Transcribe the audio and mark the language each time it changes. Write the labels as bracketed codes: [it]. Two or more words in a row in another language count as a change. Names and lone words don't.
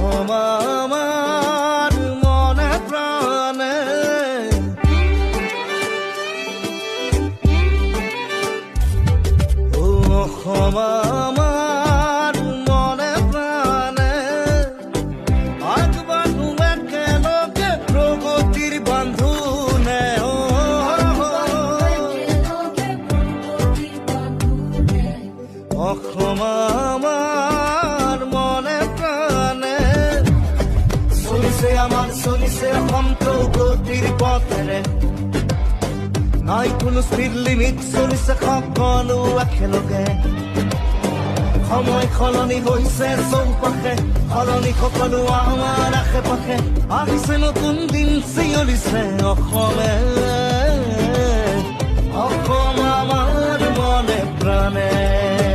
[as] আমার মনে প্রাণে অসম আমার মনে প্রাণে আগবাঢ়ো একেলগে প্ৰগতিৰ বান্ধোনে অসম আমার মনে প্রাণে চলিছে আমার চলিছে অসম প্ৰগতিৰ পথেৰে নাই কোনো [en] speed limit [as] চলিছে সকলো একেলগে সময় সলনি হৈছে চৌপাশে সলনি সকলো আমাৰ আশে পাশে আহিছে নতুন দিন চিঞৰিছে অসমে অসম আমাৰ মনে প্ৰাণে